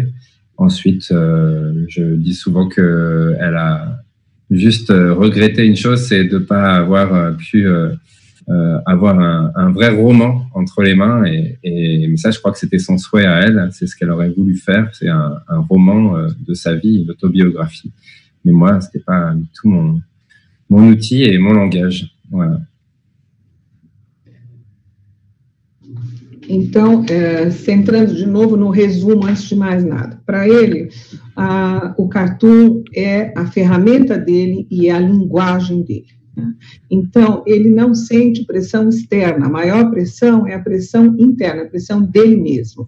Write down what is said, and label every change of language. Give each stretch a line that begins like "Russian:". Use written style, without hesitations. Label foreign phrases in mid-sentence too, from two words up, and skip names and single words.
French: Ensuite, je dis souvent qu'elle a juste regretté une chose, c'est de ne pas avoir pu avoir un vrai roman entre les mains. Mais ça, je crois que c'était son souhait à elle. C'est ce qu'elle aurait voulu faire. C'est un roman de sa vie, une autobiographie. Mais moi, ce n'était pas du tout mon outil et mon langage. Voilà.
Portuguese: Então, centrando de novo no resumo, antes de mais nada. Para ele, o cartoon é a ferramenta dele e é a linguagem dele. Né? Então, ele não sente pressão externa. A maior pressão é a pressão interna, a pressão dele mesmo.